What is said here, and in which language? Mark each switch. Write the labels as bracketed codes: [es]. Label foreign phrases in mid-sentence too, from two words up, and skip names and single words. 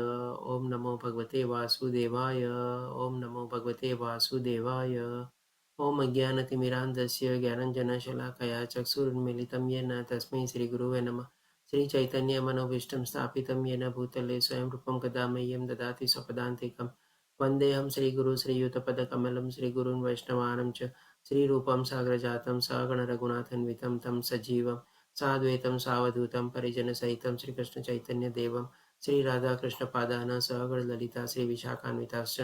[sa] ઓમ નમો ભગવતે વાસુદેવાય. ઓમ નમો ભગવતે વાસુદેવાય. ઓમ અજ્ઞાનતિમિરાન્ધસ્ય જ્ઞાનંજનશલાકયા ચક્ષુરુન્મિલિतं येन તસ્मै શ્રીગુરુવે નમઃ. શ્રીચૈતન્યમનોભીષ્ટં સ્થાપિतं येन ભૂતલે સ્વયં રૂપं કદા મह्यं દદાતિ स्वपदान्तिकं. वन्देऽहं श्रीगुरु श्रीयुतपदकमलं श्रीगुरून् वैष्णवानं च श्रीरूपं साग्रजातं सगणरघुनाथान्वितं तं सजीवं साद्वैतं सावधूतं परिजनसहितं श्रीकृष्णचैतन्यदेवं श्रीराधाकृष्णपादान् सहगणललिता श्रीविशाखान्विताश्च.